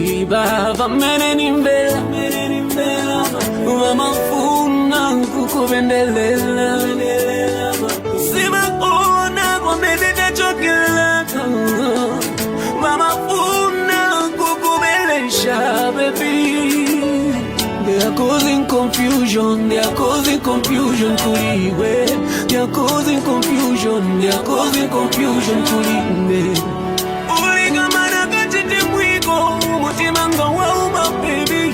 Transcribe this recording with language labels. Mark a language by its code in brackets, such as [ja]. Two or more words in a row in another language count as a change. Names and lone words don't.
[bem] baba meneni mbela Wamafuna kukubendelela Simaona kwa medete chokela Wamafuna kukubelesha baby. [en] They are causing confusion, they are causing confusion kuliwe. They are causing confusion, they are causing confusion kuliwe. [bem] Uligamana kachete mwiko, mutimanga wauma baby.